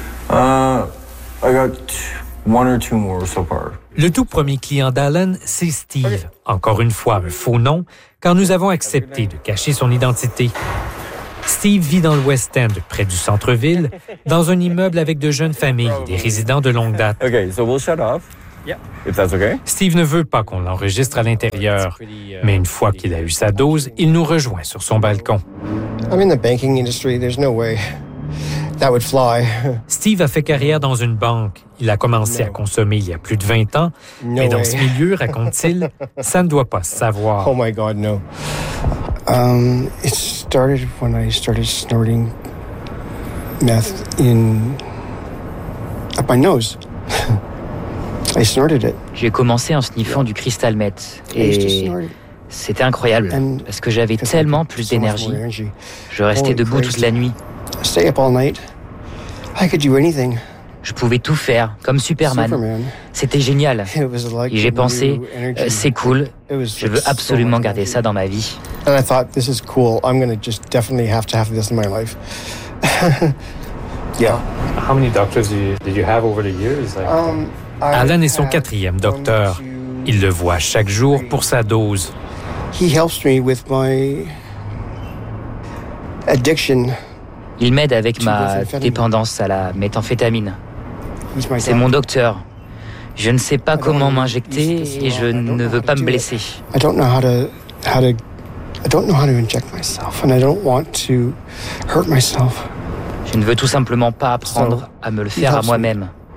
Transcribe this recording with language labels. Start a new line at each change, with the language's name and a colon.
English: I got one or two more so far.
French: Le tout premier client d'Alan, c'est Steve. Okay. Encore une fois, un faux nom, car nous avons accepté de cacher son identité. Steve vit dans le West End, près du centre-ville, dans un immeuble avec de jeunes familles, des résidents de longue date.
English: Okay, so we'll shut off. Yeah. If that's okay.
French: Steve ne veut pas qu'on l'enregistre à l'intérieur, mais une fois qu'il a eu sa dose, il nous rejoint sur son balcon.
English: I'm in the banking industry. There's no way. That would fly.
French: Steve a fait carrière dans une banque. Il a commencé à consommer il y a plus de 20 ans.
English: No
French: mais dans
English: way.
French: Ce milieu, raconte-t-il, ça ne doit pas se savoir.
English: Oh my God, no. It started when I started snorting meth in up my nose. I snorted it.
French: J'ai commencé en sniffant du crystal meth. C'était incroyable parce que j'avais tellement plus d'énergie. Je restais debout toute la nuit.
English: Stay up all night. I could do anything.
French: Je pouvais tout faire, comme Superman. C'était génial. Et j'ai pensé, c'est cool, je veux absolument garder ça dans ma vie.
English: And I thought, this is cool, I'm gonna just definitely have to have this in my life. Yeah. How many doctors did you have over the years?
French: Alan est son quatrième docteur. Il le voit chaque jour pour sa dose.
English: He helps me with my addiction.
French: Il m'aide avec ma dépendance à la méthamphétamine. C'est mon docteur. Je ne sais pas comment m'injecter et je ne veux pas me blesser. Je ne veux tout simplement pas apprendre à me le faire à moi-même.